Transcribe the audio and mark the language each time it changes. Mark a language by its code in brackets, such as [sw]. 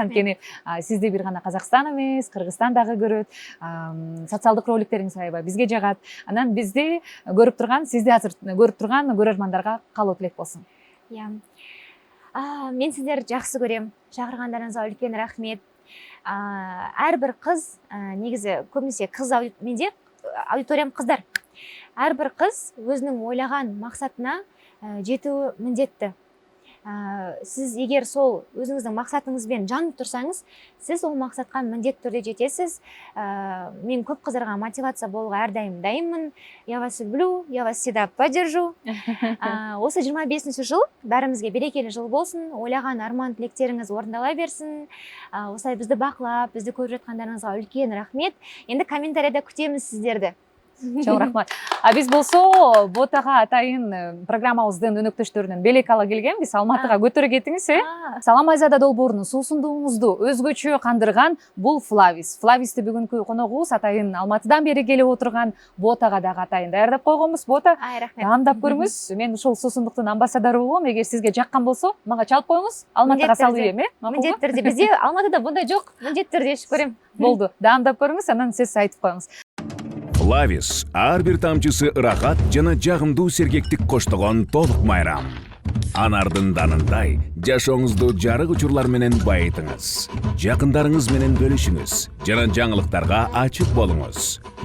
[ky] Анткени сизди бир гана Казакстан эмес, Кыргызстан дагы көрөт. Социалдык роликтериңиз аябай бизге жагат. Анан бизди көрүп турган, сизди азыр көрүп турган көрөрмандарга каалоо тилек болсун. [kk] Мен сіздерді жақсы көрем. Шақырғандарыңызға үлкен рахмет. Әрбір қыз, негізі көбінесе менде аудиториям қыздар. Әрбір қыз өзінің ойлаған мақсатына жетуі міндетті. Сіз егер сол өзіңіздің мақсатыңызбен жанып тұрсаңыз, сіз ол мақсатқа міндетті түрде жетесіз. Мен көп қыздарға мотивация болуға әрдайым дайынмын. [ru] Я вас люблю, я вас всегда поддержу. [kk] Осы 25-ші жыл бәрімізге берекелі жыл болсын. Ойлаған арман тілектеріңіз орындала берсін. Осылай бізді бақылап, бізді көріп жатқандарыңызға үлкен рахмет. Енді комментарияда күтеміз сіздерді. [ky] Чоң рахмат. Биз болсо ботага атайын программабыздын өнөктөштөрүнөн белек ала келгенбиз. Алматыга көтөрө кетиңиз, Салам Айзада долбоорунун суусундугуңузду өзгөчө кандырган бул Флавис. Флависти бүгүнкү коногубуз атайын Алматыдан бери келип отурган ботага дагы атайын даярдап койгонбуз. Бота, даамдап көрүңүз. Мен ушул суусундуктун амбассадору болом. Эгер сизге жаккан болсо, мага чалып коюңуз. Алматыга салып ийем, [kk] Міндетті түрде. Бізде Алматыда бұндай жоқ. Міндетті түрде ішіп көрем. [ky] Болду. Даамдап көрүңүз, анан сиз айтып коюңуз. Флавис ар бир тамчысы ырахат жана жагымдуу сергектик коштогон толук майрам. Анардын данындай жашооңузду жарык учурлар менен байытыңыз. Жакындарыңыз менен бөлүшүңүз жана жаңылыктарга ачык болуңуз.